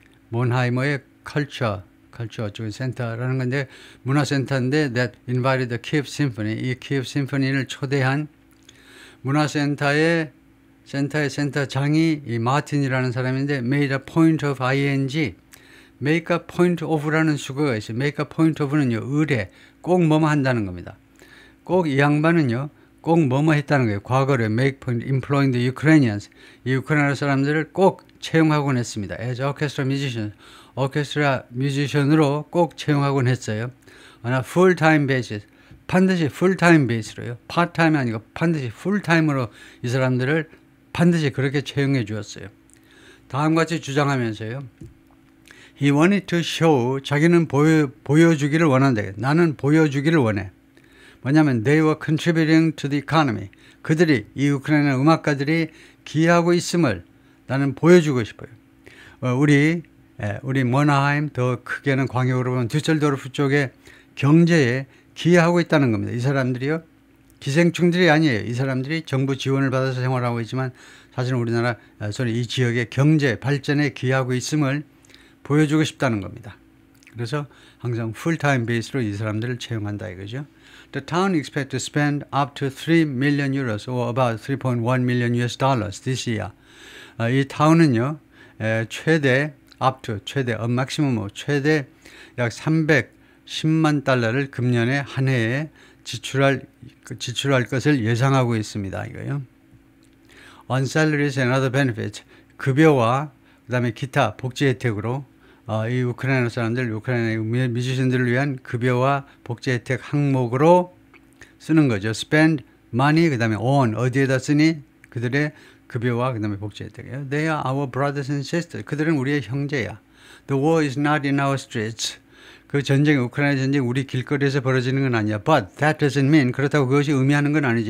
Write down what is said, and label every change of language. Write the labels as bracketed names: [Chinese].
[Korean] 몬하이머의 컬처 어쩌고 센터라는 건데 문화센터인데 [English] that invited the Kiev Symphony. [Korean] 이 키예프 심포니를 초대한 문화센터의 센터장이 이 마틴이라는 사람인데 [English] made a point of ing. make a point of [Korean] 라는 수거가 있어요. [English] make a point of [Korean] 는요, 의뢰, 꼭 뭐뭐 한다는 겁니다. 꼭 이 양반은요, 꼭 뭐뭐 했다는 거예요. 과거로 [English] make point, employing the Ukrainians. [Korean] 이 우크라이나 사람들을 꼭 채용하곤 했습니다. [English] as orchestra musician. [Korean] 오케스트라 뮤지션으로 꼭 채용하곤 했어요. [English] on a full-time basis. [Korean] 반드시 풀타임 베이스로요. 파트타임이 아니고 반드시 풀타임으로 이 사람들을 반드시 그렇게 채용해 주었어요. 다음과 같이 주장하면서요. [English] He wanted to show, [Korean] 자기는 보여주기를 원한다. 나는 보여주기를 원해. 뭐냐면 [English] they were contributing to the economy. [Korean] 그들이, 이 우크라이나 음악가들이 기여하고 있음을 나는 보여주고 싶어요. 우리 모나하임, 더 크게는 광역으로 보면 düsseldorf 쪽에 경제에 기여하고 있다는 겁니다. 이 사람들이요. 기생충들이 아니에요. 이 사람들이 정부 지원을 받아서 생활하고 있지만 사실은 우리나라, 이 지역의 경제 발전에 기여하고 있음을 보여주고 싶다는 겁니다. 그래서 항상 풀타임 베이스로 이 사람들을 채용한다 이거죠. [English] The town expects to spend up to 3 million euros or about 3.1 million US dollars this year. [Korean] 이 타운은요, 최대 maximum 최대 약 310만 달러를 금년에 한 해에 지출할 것을 예상하고 있습니다. 이거요. [English] On salaries and other benefits, [Korean] 급여와 그다음에 기타 복지 혜택으로 이 우크라이나 사람들, 우크라이나 뮤지션들을 위한 급여와 복지 혜택 항목으로 쓰는 거죠. [English] Spend money, [Korean] 그다음에 on 어디에다 쓰니? 그들의 급여와 그다음에 복지 혜택이에요. [English] They are our brothers and sisters. [Korean] 그들은 우리의 형제야. [English] The war is not in our streets. [Korean] 그 전쟁, 우크라이나 전쟁 우리 길거리에서 벌어지는 건 아니야. [English] But that doesn't mean, [Korean] 그렇다고 그것이 의미하는 건 아니지.